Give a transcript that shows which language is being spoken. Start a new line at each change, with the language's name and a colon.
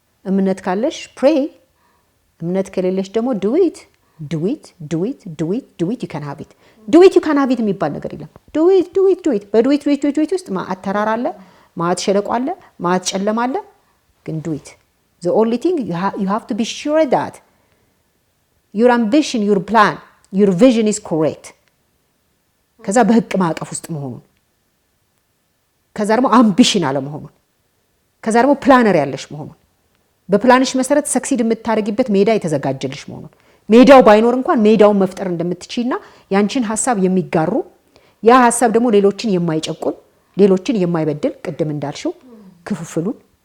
Amharic: እምነት ካለሽ pray፣ እምነት ከሌለሽ ደግሞ
English: do it you can have it
Amharic: የሚባል ነገር የለም።
English: do it
Amharic: ውስጥ ማዕት ተራራ አለ፣ ማዕት ሸለቆ አለ፣ ማዕት ጨለማ አለ። ግን do it.
English: The only thing you have to be sure that your ambition, your plan, your vision is correct.
Amharic: ከዛ በህቅ ማዕቀፍ ውስጥ መሆኑን፣ ከዛ ደግሞ አምቢሽን አለ መሆኑን፣ ከዛ ደግሞ ፕላነር ያለሽ መሆኑን፣ በፕላንሽ መሰረት ሰክሲድ የምታደርጊበት ሜዳ የተዘጋጀልሽ መሆኑን፣ ሜዳው ባይኖር እንኳን ሜዳውን መፍጠር እንደምትችይና ያንቺን ሐሳብ የሚጋሩ ያ ሐሳብ ደግሞ ሌሎችን የማይጨቁን ሌሎችን የማይበድል ቅድም እንዳልሽው ክፍፍሉን